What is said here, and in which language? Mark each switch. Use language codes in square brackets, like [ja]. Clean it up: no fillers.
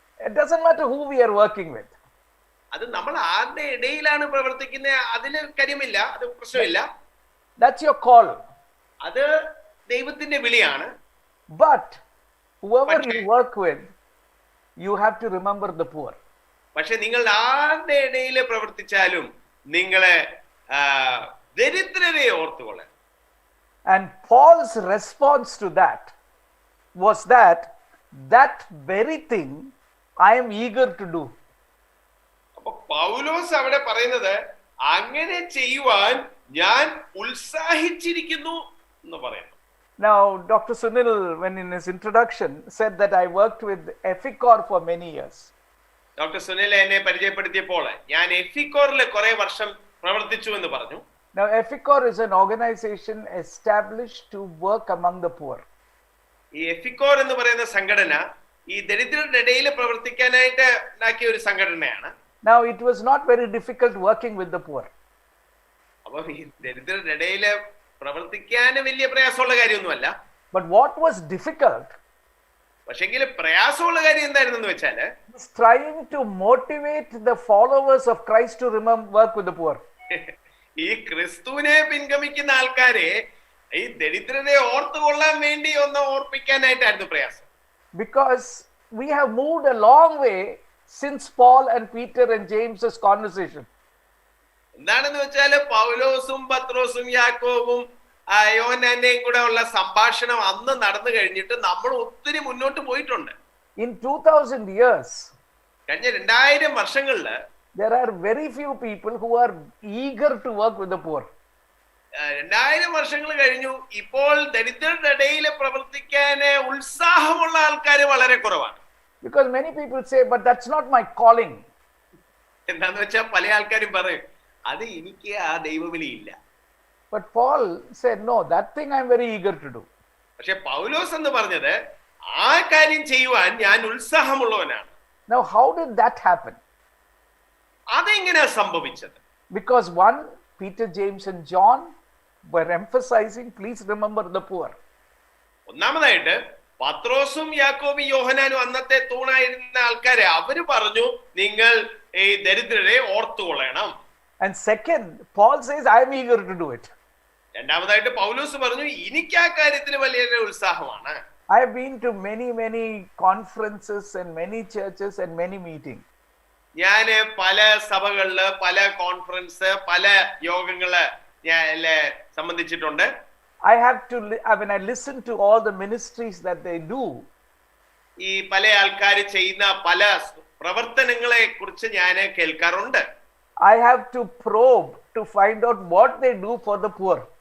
[en] It doesn't matter who we are working with. [ml] അത് നമ്മൾ ആരുടെ ഇടയിലാണ് പ്രവർത്തിക്കുന്നത് അതിൽ കാര്യമില്ല, അത് പ്രശ്നമില്ല. [en] That's your call. [ml] അത് ദൈവത്തിന്റെ വിളിയാണ്. [en] But whoever you work with, you have to remember the poor. [ml] പക്ഷെ നിങ്ങൾ ആരുടെ ഇടയിൽ പ്രവർത്തിച്ചാലും നിങ്ങളെ ദരിദ്രരെ ഓർത്തുകൊള്ളണം. [en] And Paul's response to that was that very thing I am eager to do. [ml] അപ്പൊ പൗലോസ് അവിടെ പറയുന്നത് അങ്ങനെ ചെയ്യുവാൻ ഞാൻ ഉത്സാഹിച്ചിരിക്കുന്നു എന്ന് പറയുന്നു. [en] Now Dr. Sunil, when in his introduction, said that I worked with Epicor for many years. [ml] Doctor Sunil എന്നെ പരിചയപ്പെടുത്തിയപ്പോൾ ഞാൻ എഫിക്കോറിൽ കുറെ വർഷം പ്രവർത്തിച്ചു എന്ന് പറഞ്ഞു. [en] Now Epicor is an organization established to work among the poor. [ml] ഈ എഫിക്കോർ എന്ന് പറയുന്ന സംഘടന ഈ ദരിദ്രരുടെ ഇടയിൽ പ്രവർത്തിക്കാനായിട്ട് ഉണ്ടാക്കിയ ഒരു സംഘടനയാണ്. [en] Now it was not very difficult working with the poor. [ml] അപ്പോൾ ഈ ദരിദ്രരുടെ ഇടയിൽ പ്രവർത്തിക്കാൻ വലിയ പ്രയാസമുള്ള കാര്യമൊന്നുമല്ല. [en] But what was difficult [ml] പക്ഷെങ്കിൽ പ്രയാസമുള്ള കാര്യം എന്തായിരുന്നെന്ന് വെച്ചാല് [en] is trying to motivate the followers of Christ to remember work with the poor. [ml] ഈ ക്രിസ്തുവിനെ പിൻഗമിക്കുന്ന ആൾക്കാരെ ഈ ദരിദ്രരെ ഓർത്തുകൊള്ളാൻ വേണ്ടി ഒന്ന് ഓർപ്പിക്കാനായിട്ടായിരുന്നു പ്രയാസം. [en] Because we have moved a long way since Paul and Peter and James's conversation. [ml] എന്താണെന്ന് വെച്ചാല് പൗലോസും പത്രോസും യാക്കോബും യോഹന്നാന്റെയും കൂടെ ഉള്ള സംഭാഷണം അന്ന് നടന്നു കഴിഞ്ഞിട്ട് നമ്മൾ ഒത്തിരി മുന്നോട്ട് പോയിട്ടുണ്ട്. [en] In 2000 years, [ml] കഴിഞ്ഞ 2000 വർഷങ്ങളില് [en] there are very few people who are eager to work with the poor. [ml] 2000 വർഷങ്ങൾ കഴിഞ്ഞു. ഇപ്പോൾ ദരിദ്രരുടെ ഇടയിൽ പ്രവർത്തിക്കാൻ ഉത്സാഹമുള്ള ആൾക്കാർ വളരെ കുറവാണ്. [en] Because many people say, but that's not my calling. [ml] എന്താന്ന് വെച്ചാൽ പല ആൾക്കാരും പറയും അത് എനിക്ക് ആ ദൈവവിളി ഇല്ല. [en] But Paul said, no, that thing I'm very eager to do. [ml] പക്ഷെ പൗലോസ് എന്ന് പറഞ്ഞത് ആ കാര്യം ചെയ്യുവാൻ ഞാൻ ഉത്സാഹമുള്ളവനാണ്. [en] Now, how did that happen? [ml] അതെങ്ങനെയാ സംഭവിച്ചത്? [en] Because one, Peter, James and John were emphasizing, please remember the poor. [ml] ഒന്നാമതായിട്ട് പത്രോസും യാക്കോബും യോഹന്നാനും അന്നത്തെ തൂണായിരുന്ന ആൾക്കാരെ അവര് പറഞ്ഞു നിങ്ങൾ ഈ ദരിദ്രരെ ഓർത്തുകൊള്ളണം. [en] And second, Paul says, I am eager to do it. [ml] രണ്ടാമതായിട്ട് പൗലോസ് പറഞ്ഞു എനിക്ക് ആ കാര്യത്തിൽ വലിയ ഉത്സാഹമാണ്. [en] I have been to many conferences and many churches and many meetings. [ml] ഞാൻ പല സഭകളില് പല കോൺഫറൻസ് പല യോഗങ്ങള് ഞാൻ സംബന്ധിച്ചിട്ടുണ്ട്. [en] I have to, when I listen to all the ministries that they do, [ml] ഈ പല ആൾക്കാർ ചെയ്യുന്ന പല പ്രവർത്തനങ്ങളെ കുറിച്ച് ഞാൻ കേൾക്കാറുണ്ട്. [en] I have to probe to find out what they do for the poor.